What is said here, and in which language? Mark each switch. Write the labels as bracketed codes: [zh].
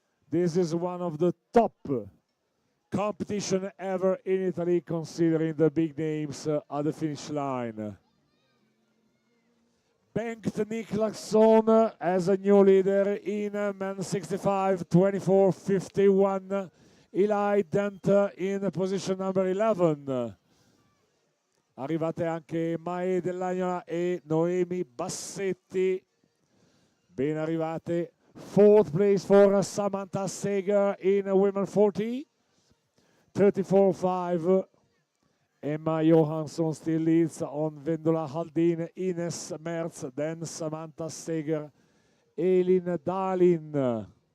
[en] This is one of the top competition ever in Italy, considering the big names at the finish line. Bengt Niklason as a new leader in men 65, 24-51. Eli Dent in position number 11. [it] Arrivate anche Mae Dell'Agnola e Noemi Bassetti. Ben arrivate. [en] 4th place for Samantha Seger in women 40. 34-5. Emma Johansson still leads on Vendula Haldin, Ines Merz, then Samantha Seger, Elin Dahlin.